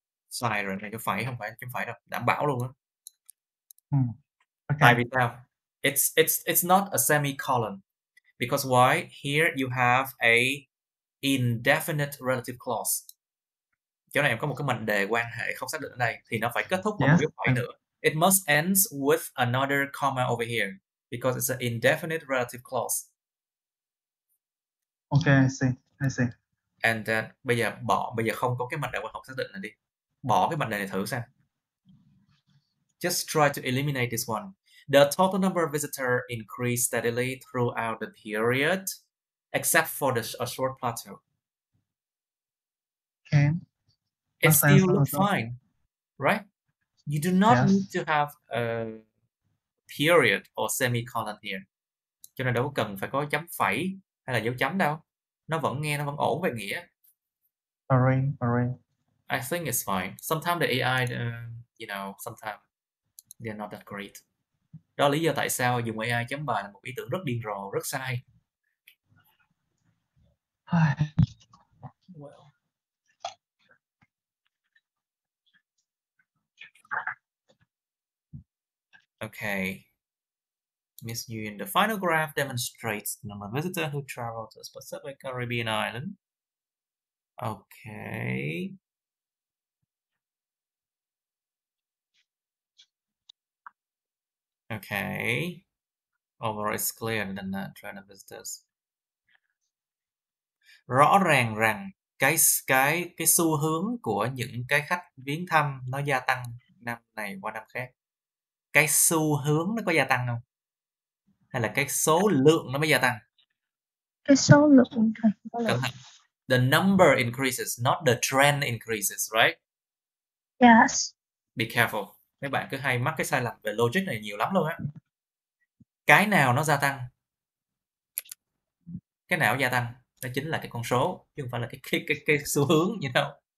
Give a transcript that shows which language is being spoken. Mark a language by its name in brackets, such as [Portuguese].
[Vietnamese] Sai rồi, này cho phải không phải đâu, đảm bảo luôn á. [English] Okay. [Vietnamese] Tại vì sao? [English] It's not a semicolon. Because why? Here you have a indefinite relative clause. [Vietnamese] Chỗ này em có một cái mệnh đề quan hệ không xác định ở đây thì nó phải kết thúc bằng một dấu phẩy nữa. [English] It must end with another comma over here because it's an indefinite relative clause. Okay, I see. And then [Vietnamese] bây giờ không có cái mệnh đề quan hệ xác định này đi. Bỏ cái mệnh đề này thử xem. [English] Just try to eliminate this one. The total number of visitors increased steadily throughout the period, except for a short plateau. Okay. It still looks fine, right? You do not need to have a period or semicolon here. [Vietnamese] Cho nên đâu có cần phải có chấm phẩy hay là dấu chấm đâu. Nó vẫn ổn về nghĩa. [English] Alright. I think it's fine. Sometimes the AI, sometimes they're not that great. [Vietnamese] Đó là lý do tại sao dùng AI chấm bài là một ý tưởng rất điên rồ, rất sai. [English] Well. Okay. Miss Nguyen, the final graph demonstrates the number of visitors who travel to a specific Caribbean island. Okay. Okay. Overall, it's clear than the trend of visitors. [Vietnamese] Rõ ràng rằng cái xu hướng của những cái khách viếng thăm nó gia tăng năm này qua năm khác. Cái xu hướng nó có gia tăng không? Hay là cái số lượng nó mới gia tăng? Cái số lượng Cẩn thận. [English] The number increases, not the trend increases, right? Yes. Be careful. [Vietnamese] Mấy bạn cứ hay mắc cái sai lầm về logic này nhiều lắm luôn á. Cái nào nó gia tăng? Cái nào gia tăng? Đó chính là cái con số, chứ không phải là cái xu hướng, [English] you know.